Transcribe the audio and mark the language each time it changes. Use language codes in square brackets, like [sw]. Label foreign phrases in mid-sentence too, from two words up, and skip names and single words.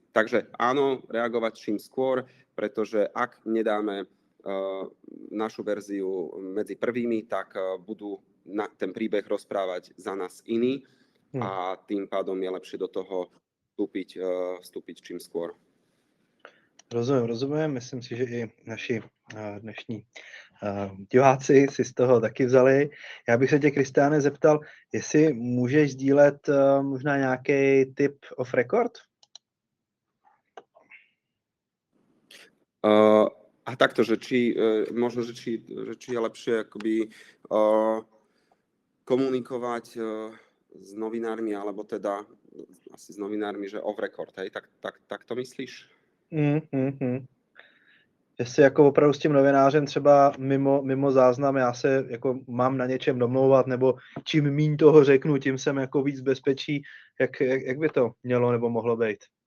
[sk] Takže áno, reagovať čím skôr, pretože ak nedáme našu verziu medzi prvými, tak budú ten príbeh rozprávať za nás iní a tým pádom je lepšie do toho vstúpiť čím skôr. [cs] Rozumím. Myslím si, že i naši dnešní diváci si z toho taky vzali. Já bych se tě, Kristiáne, zeptal, jestli můžeš sdílet možná nějaký tip [en] off record? [sk] A takto, že možno, že či je lepšie akoby komunikovať s novinármi, alebo teda asi s novinármi, že [en] off record, [sk] hej? Tak to myslíš? [cs] Že si jako opravdu s tím novinářem třeba mimo záznam, já se jako mám na něčem domlouvat, nebo čím míň toho řeknu, tím jsem jako víc bezpečí. Jak by to mělo nebo mohlo být?